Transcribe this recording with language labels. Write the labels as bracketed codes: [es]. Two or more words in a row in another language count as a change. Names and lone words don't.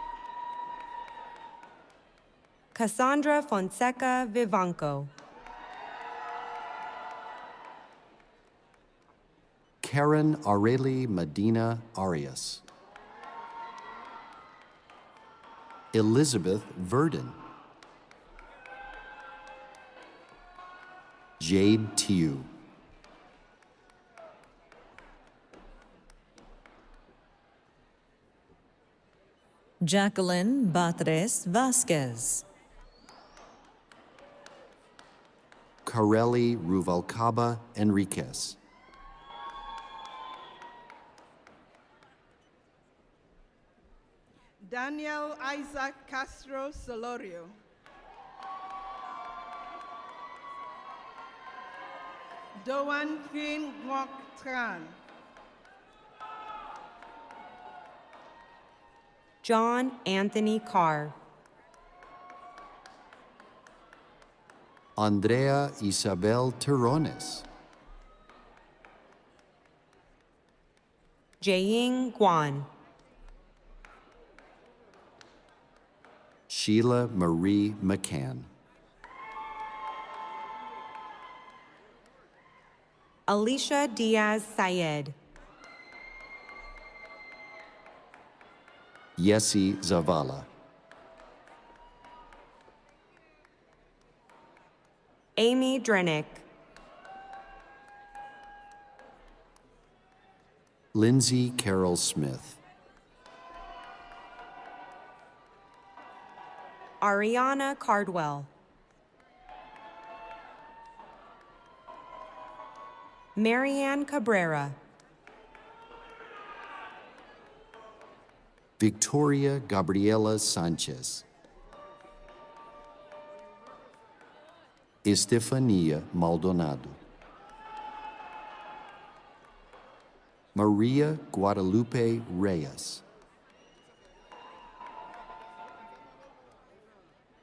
[en] Cassandra Fonseca Vivanco. Karen Areli Medina Arias. Elizabeth Verdon. Jade Tiu. Jacqueline Batres Vasquez. Kareli Ruvalcaba Enriquez. Daniel Isaac Castro Solorio. Doan Queen Ngoc Tran. John Anthony Carr. Andrea Isabel Terrones. Jiaying Guan. Sheila Marie McCann. Alicia Diaz Syed. Yessi Zavala. Amy Drenick. Lindsay Carol Smith. Ariana Cardwell. Marianne Cabrera. Victoria Gabriela Sanchez. Estefania Maldonado. Maria Guadalupe Reyes.